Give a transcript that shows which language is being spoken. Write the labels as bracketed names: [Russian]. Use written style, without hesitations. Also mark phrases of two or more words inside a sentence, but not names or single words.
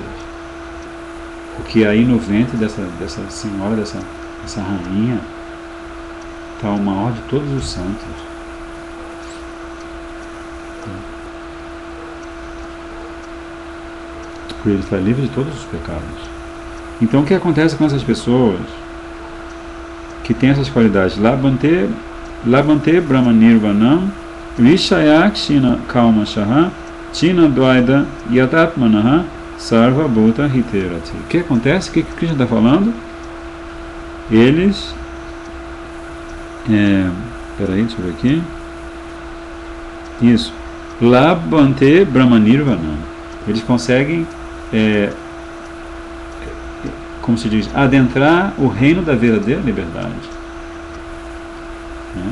[Portuguese] Porque aí no ventre dessa senhora, dessa rainha, está o maior de todos os santos. Porque ele está livre de todos os pecados. Então o que acontece com essas pessoas que têm essas qualidades? [Sanskrit] Labante Brahmanirvanam Vishayakshina Kaumashaha China Dvaida Yatatmanaha Sarva Bhuta Hiterati. [Portuguese] O que acontece? O que Krishna está falando? Eles peraí, deixa eu ver aqui. Isso. [Sanskrit] Labante Brahmanirvanam. [Portuguese] Eles conseguem como se diz, adentrar o reino da verdadeira liberdade, né?